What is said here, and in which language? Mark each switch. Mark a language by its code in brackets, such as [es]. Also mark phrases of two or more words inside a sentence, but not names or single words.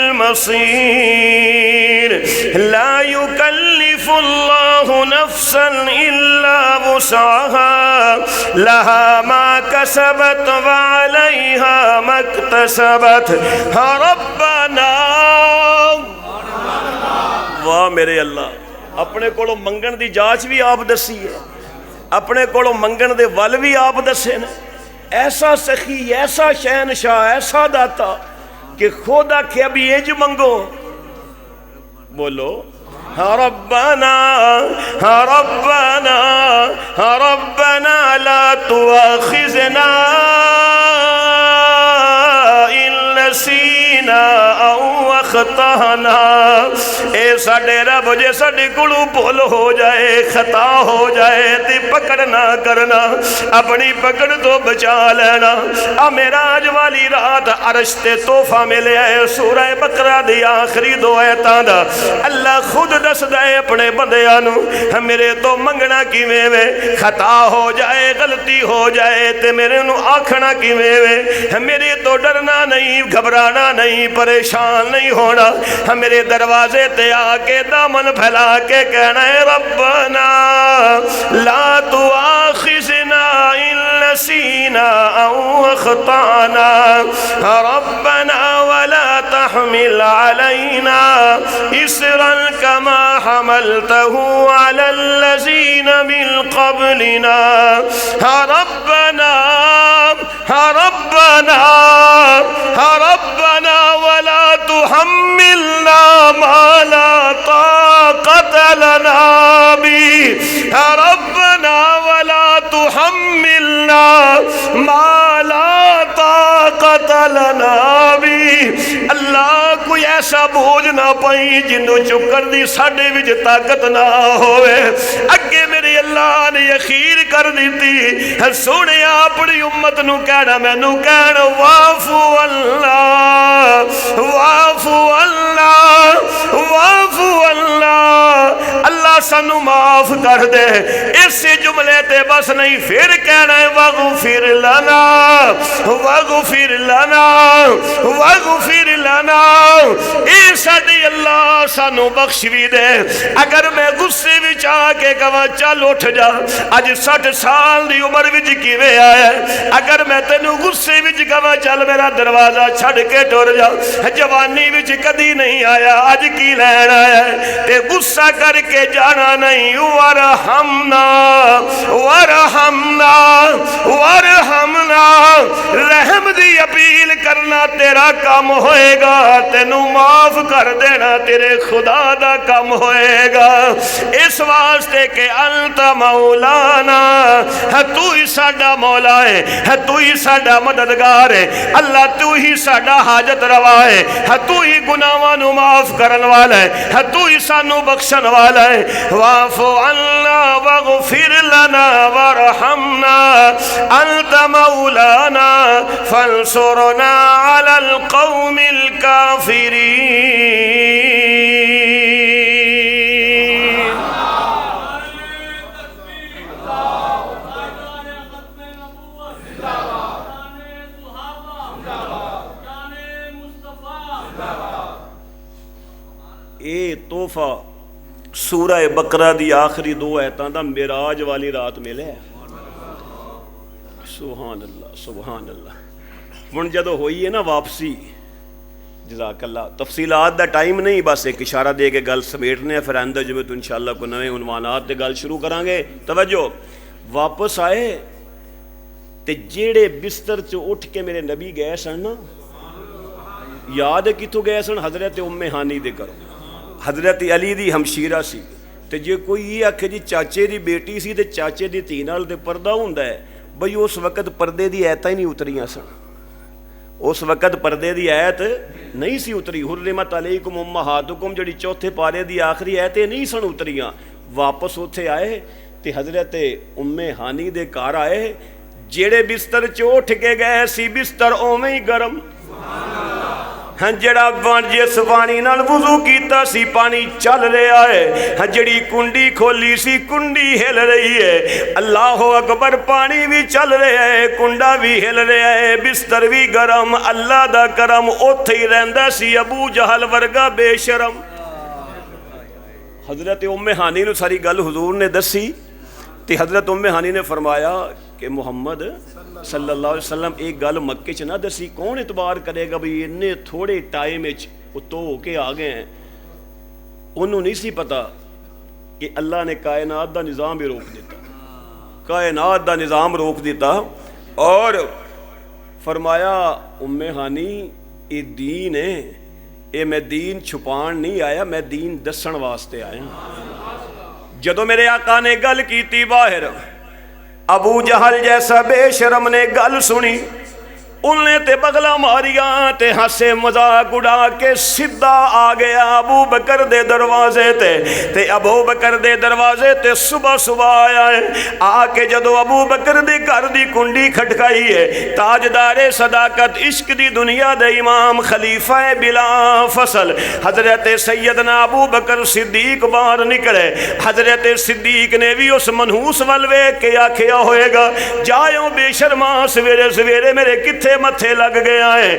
[ar] المصیر لا یکلف اللہ نفسا الا وسعها لها ما کسبت وعلیها ما اکتسبت ربنا۔ [pa] واہ میرے اللہ، اپنے کولوں منگن دی جاچ بھی آپ دسی ہے، اپنے کولوں منگن دے ول بھی آپ دسے نے۔ ایسا سخی، ایسا شہنشاہ، ایسا داتا کہ خود آکھے ابھی یہ جو منگو، بولو [ar] ربنا ربنا ربنا لا تؤاخذنا إن نسينا أو أخطأنا۔ [pa] اے ساڈے رب جے ساڈے کولوں بھول ہو جائے، خطا ہو جائے تے پکڑ نہ کرنا، اپنی پکڑ تو بچا لینا۔ معراج والی رات عرش تے تحفہ ملیا ہے سورہ بقرہ دی آخری 2 آیتاں دا۔ اللہ خود دسدا ہے اپنے بندیاں نو میرے تو منگنا کیویں وے، خطا ہو جائے، غلطی ہو جائے تے میرے نو آکھنا کیویں وے، میرے تو ڈرنا نہیں، گھبرانا نہیں، پریشان نہیں ہونا، میرے دروازے تے آ کے دامن پھیلا کے کہنا ہے [ar] ربنا لا تؤاخذنا ان نسینا او اخطانا ربنا ولا تحمل علينا اسرا كما حملته على الذين من قبلنا ربنا ربنا ربنا ولا تحملنا ما لا طاقة لنا به ربنا ولا تحملنا ما لا طاقة لنا به۔ [pa] اللہ کوئی ایسا بوجھ نہ پائی جنوں چکر دی ساڈے وچ طاقت نہ ہوئے۔ اگے میرے اللہ نے اخیر کر دیتی، سونے اپنی امت نو کہنا، مینوں کہنا [ar] واعفو اللہ واعفو اللہ واعفو اللہ، [pa] اللہ سانو معاف کر دے۔ اس جملے تے بس نہیں، پھر کہنا ہے [ar] واغفر لنا واغفر لنا واغفر لنا۔ [pa] اے ساڈی اللہ سانو بخش بھی دے۔ اگر میں غصے وچ آ کے کہاں چل اٹھ جا، اج 60 سال دی عمر وچ کیویں آیا ہے، اگر میں تینوں غصے وچ کہاں چل میرا دروازہ چھڈ کے ٹر جا، جوانی وچ کدی نہیں آیا، اج کی لین آیا ہے؟ تے غصہ کر کے جانا نہیں، [ar] ورحمنا ورحمنا ورحمنا، [pa] رحم دی اپیل کرنا تیرا کام ہوئے گا، تینوں معاف کر دینا تیرے خدا دا کام ہوئے گا۔ اس واسطے کہ [ar] انت مولانا، [pa] تو ہی ساڈا مولا ہے، تو ہی ساڈا مددگار ہے، اللہ تو ہی ساڈا حاجت روا ہے، تو ہی گناہاں نو معاف کرن والا ہے، تو ہی سانو بخشن والا ہے۔ [ar] واعف عنا واغفر لنا وارحمنا انت مولانا فانصرنا على القوم الكافرين۔ [pa] اے تحفہ سورہ بقرہ دی آخری 2 آیتاں دا معراج والی رات ملے۔ [ar] سبحان اللہ سبحان اللہ. [pa] ہن جدو ہوئی ہے نا واپسی, [ar] جزاک اللہ, [pa] تفصیلات دا ٹائم نہیں, بس ایک اشارہ دے کے گل سمیٹنے پھر آئندہ جمعے تو انشاءاللہ کوئی نئے عنوانات تے گل شروع کریں گے. توجہ, واپس آئے تے جیڑے بستر چ اٹھ کے میرے نبی گئے سن نا, یاد ہے کتوں گئے سن؟ حضرت ام ہانی دے کرو. حضرت علی دی ہمشیرہ سی. تے جے کوئی یہ آکھے جی چاچے دی بیٹی سی تے چاچے دی دھی نال تے پردہ ہوندا ہے, بھئی اس وقت پردے دی آیتاں ہی نہیں اتریاں سن. اس وقت پردے دی آیت نہیں سی اتری. [ar] حرمت علیکم امہاتکم [pa] جڑی چوتھے پارے دی آخری آیتیں نہیں سن اتریاں. واپس اتھے آئے تے حضرت ام ہانی دے گھر آئے, جیڑے بستر چ اٹھ کے گئے سی بستر اوویں ہی گرم. ہاں جڑا جس پانی نال وضو کیتا سی پانی چل رہا ہے, ہاں جڑی کنڈی کھولی سی کنڈی ہل رہی ہے. [ar] اللہ اکبر, [pa] پانی بھی چل رہا ہے, کنڈا بھی ہل رہا ہے, بستر بھی گرم. اللہ دا کرم, اوتھے ہی رہندا سی ابو جہل ورگا بے شرم. حضرت ام ہانی نو ساری گل حضور نے دسی تے حضرت ام ہانی نے فرمایا کہ محمد [ar] صلی اللہ علیہ وسلم [pa] ایک گل مکے چ نہ دسی, کون اعتبار کرے گا بھئی اتنے تھوڑے ٹائم تو ہو کے آ گئے ہیں. انہوں نہیں سی پتا کہ اللہ نے کائنات دا نظام بھی روک دیتا, کائنات دا نظام روک دیتا. اور فرمایا ام ہانی یہ دین ہے, یہ میں دین چھپان نہیں آیا, میں دین دسن واسطے آیا. جدو میرے آقا نے گل کیتی باہر, ابو جہل جیسا بے شرم نے گل سنی, ان نے تے بغلا ماریاں تے ہنسے مذاق اڑا کے سدھا آ گیا ابو بکر دے دروازے تے ابو بکر دے دروازے تے صبح صبح آیا ہے. آ کے جدو ابو بکر دے گھر دی کنڈی کھٹکائی ہے, تاجدار صداقت عشق دی دنیا دے امام خلیفہ بلا فصل حضرت سیدنا ابو بکر صدیق باہر نکلے. حضرت صدیق نے بھی اس منحوس ول ویکھ کے آکھیا ہوئے گا, جایوں بے شرما سویرے سویرے میرے کتھے متھے لگ گیا ہے.